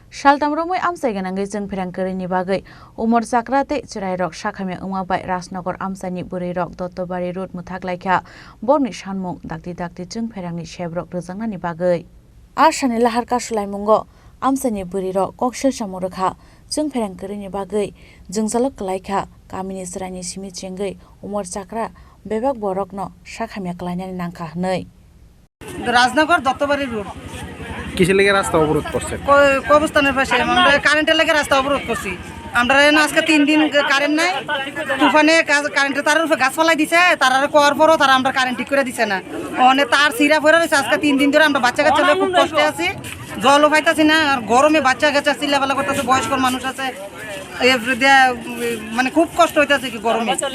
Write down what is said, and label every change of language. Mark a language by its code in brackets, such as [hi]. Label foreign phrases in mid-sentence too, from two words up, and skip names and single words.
[trp] Saltham Romoi Amchai Gwnangwi Chwngpherang kwrwi bagwi umor chakra tei chirai rok sakhamya wngmabai Rajnagar Amchaini bwrwi rok Dottobari road muthakhlaikha borni sanmung dakti Chwngpherangni sebrok rwjangnani bagwi Asani Lahar Kasulaimungo Amchaini bwrwi rok koksil samurokha Chwngpherang kwrwini bagwi jwngjalo klaikha kamini chraini simi chengwi umor chakra bebak borokno sakhamya klainani nangkha hnoi Rajnagar Dottobari road [bn] কিসের লাগি রাস্তা অবরোধ করছে কবরস্থানের পাশে আমরা কারেন্টের লাগি রাস্তা অবরোধ করছি আমরা আজকে 3 দিন কারেন্ট নাই তুফানে কারেন্টের তারের উপরে গাছ ফলাই দিছে তার কোয়ার পরও তারা আমরা কারেন্ট ঠিক করে দিছে না মানে তার সিরা পড়ে রয়েছে আজকে 3 দিন ধরে আমরা বাচ্চা কাচ্চা খুব কষ্টে আছি জলও পাইতাছি না আর গরমে বাচ্চা কাচ্চা চিল্লাপালা করতেছে বয়স্ক মানুষ আছে মানে খুব কষ্ট হইতাছে কি গরমে